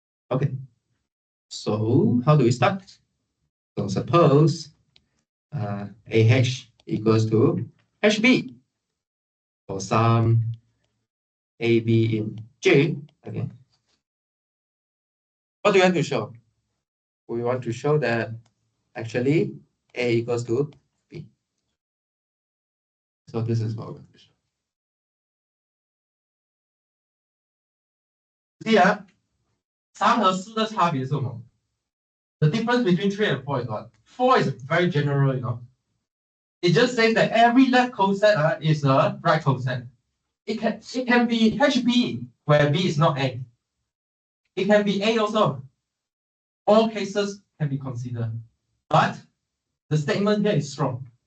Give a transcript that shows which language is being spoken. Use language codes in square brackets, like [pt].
[en] Okay, so how do we start? So suppose AH equals to HB for some AB in J. Okay. What do you want to show? We want to show that actually A equals to B. So this is what we're going to show. See, [zh] 3和4的差别是什么? [en] The difference between 3 and 4 is what? 4 is very general, you know. It just says that every left coset is a right coset. It can be HB, where B is not A. It can be A also. All cases can be considered. But the statement here is strong.